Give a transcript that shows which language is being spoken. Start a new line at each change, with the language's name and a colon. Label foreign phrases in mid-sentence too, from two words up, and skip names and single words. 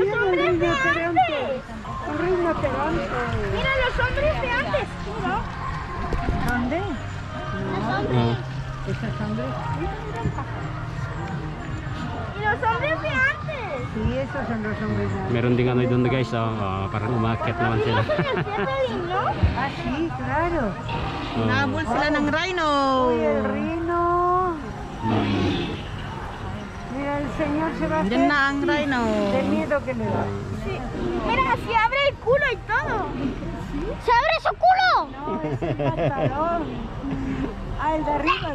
Spanish: miedo el hombres de rinoceronte! antes. Un rinoceronte. Mira los hombres de antes. Mira. ¿Dónde? Los hombres. Oh. ¿Esos hombres? Y los hombres de antes. Sí, esos son los hombres.
Filipino: Meron ding ano doon guys, parang umakyat naman sila.
Spanish: Mira con el Zeppelin, ¿no? Ah, sí, claro. Oh.
Filipino: Nabol sila ng rhino. Uy, el rhino.
Spanish: Mm. Mira, el señor Sebastián. rhino. De miedo que le da. Sí. Mira, se abre el culo y todo. ¡Se abre su culo! No, es el pantalón. Ah, el de arriba.